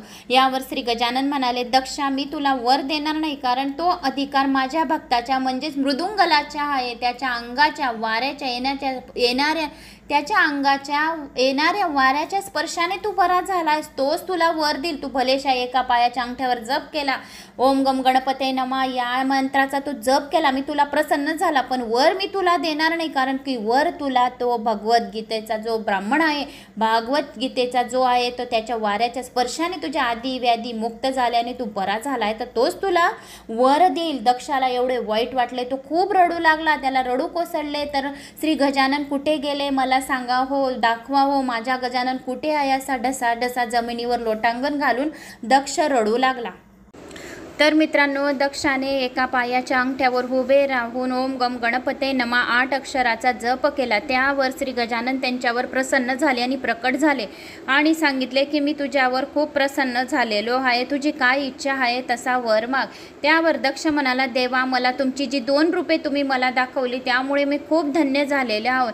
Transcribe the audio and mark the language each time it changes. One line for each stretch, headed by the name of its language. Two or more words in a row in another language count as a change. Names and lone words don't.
Marathi: यावर श्री गजानन म्हणाले, दक्षा मी तुला वर देणार नाही कारण तो अधिकार माझ्या भक्ताच्या म्हणजेच मृदुंगलाच्या आहे. त्याच्या अंगाच्या वाऱ्याच्या त्याच्या अंगाच्या येणाऱ्या वाऱ्याच्या स्पर्शाने तू बरा झालास, तोच तुला वर देईल. तू भलेशा एका पायाच्या अंगठ्यावर जप केला,
Sanskrit: ओम गम गणपते नमः
Marathi: या मंत्राचा तू जप केला, मी तुला प्रसन्न झाला, पण वर मी तुला देणार नाही कारण की वर तुला तो भगवद्गीतेचा जो ब्राह्मण आहे, भागवतगीतेचा जो आहे तो त्याच्या वाऱ्याच्या स्पर्शाने तुझ्या आधी व्याधी मुक्त झाल्याने तू बरा झालाय तर तोच तुला वर देईल. दक्षाला एवढे वाईट वाटले, तो खूप रडू लागला, त्याला रडू कोसळले. तर श्री गजानन कुठे गेले मला सांगा हो, दाखवा हो, माझा गजानन कुठे आहे? असा ढसा जमिनीवर लोटांगण घालून दक्ष रडू लागला. तर मित्रांनो, दक्षाने एका पायाच्या अंगठ्यावर उभे राहून
Sanskrit: ओम गम गणपते नमः
Marathi: 8 अक्षराचा जप केला. त्यावर श्री गजानन त्यांच्यावर प्रसन्न झाले आणि प्रकट झाले आणि सांगितले की मी तुझ्यावर खूप प्रसन्न झालेलो आहे, तुझी काय इच्छा आहे तसा वर माग. त्यावर दक्ष म्हणाला, देवा मला तुमची जी 2 रूपे तुम्ही मला दाखवली त्यामुळे मी खूप धन्य झालेले आहोत.